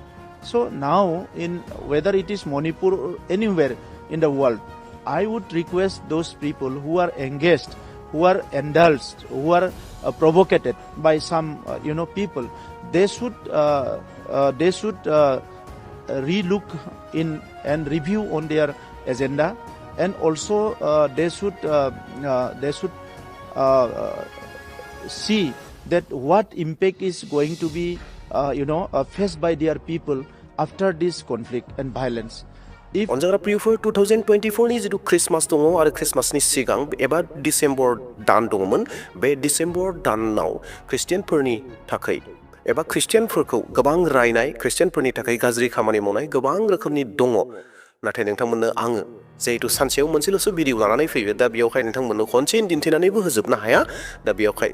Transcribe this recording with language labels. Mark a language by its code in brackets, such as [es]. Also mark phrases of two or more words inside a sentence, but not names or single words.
[en] So now in whether it is Manipur or anywhere in the world, I would request those people who are engaged, who are indulged, who are provocated by some people, they should relook in and review on their agenda, and also they should see that what impact is going to be faced by their people after this conflict and violence. [brx] अनजाग्रा प्रियफोर 2024 नि जिथु ख्रिस्टमास दङ आरो ख्रिस्टमासनि सिगां एबा डिसेम्बर दान दङमोन बे डिसेम्बर दानाव ख्रिस्टियानफोरनि थाखाय एबा ख्रिस्टियानफोरखौ गोबां रायनाय ख्रिस्टियानफोरनि थाखाय गाज्रि खामानि मावनाय गोबां रोखोमनि दङ नाथाय नोंथांमोननो आङो जिहेतु सानसेयाव मोनसेल'सो भिडिअ लानानै फैयो दा बेयावहाय नोंथांमोननो खनसेनो दिन्थिनानैबो होजोबनो हाया दा बेयावहाय